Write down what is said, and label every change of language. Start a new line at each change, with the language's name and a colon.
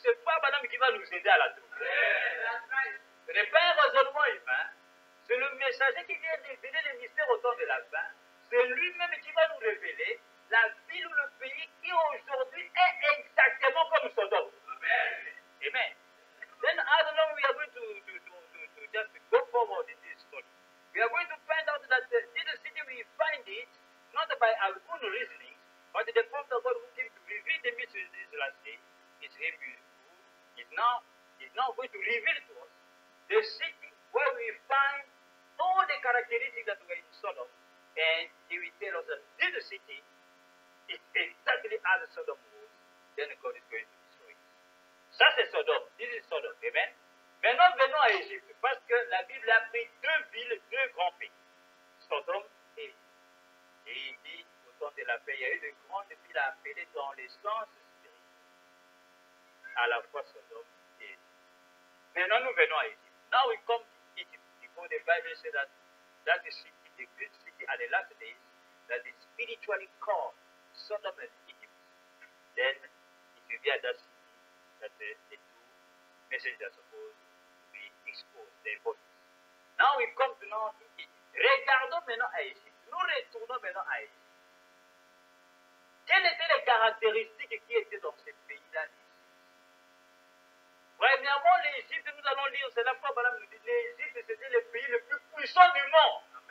French: Ce n'est pas Madame qui va nous aider à la trouver. Ce n'est pas un raisonnement humain. C'est le messager qui vient révéler les mystères autour de la fin. C'est lui-même qui va nous révéler la ville ou le pays qui aujourd'hui est exactement comme Sodome. Amen.
English: Then as long we are going to just go forward in this story, we are going to find out that in the city we find it not by our own reasoning, but the prophet of God who came to reveal the mysteries of this last day is him who is now going to reveal to us the city where we find all the characteristics that were in Sodom, and he will tell us that this city is exactly as Sodom was, then God is going to destroy it.
French: Ça c'est Sodome,
English: this is Sodom,
French: amen. Maintenant venons à Égypte, parce que la Bible a pris 2 villes, 2 grands pays, Sodome et Égypte. Et il dit, au temps de la paix, il y a eu de grandes villes appelées dans les sens spirituels, à la fois Sodome et Égypte. Maintenant nous venons à Égypte.
English: Now we come to Egypt, because the Bible says that the city, the great city at the last days, that is spiritually called Sodom and Egypt. Then it will be at that city that the 2 messages are supposed to be exposed, their bodies. Now we come to Egypt.
French: Regardons maintenant à Égypte. Nous retournons maintenant à Égypte. Quelles étaient les caractéristiques qui étaient dans ce pays-là? Premièrement, l'Égypte, nous allons lire, c'est la fois Madame nous dit, l'Égypte c'était le pays le plus puissant du monde.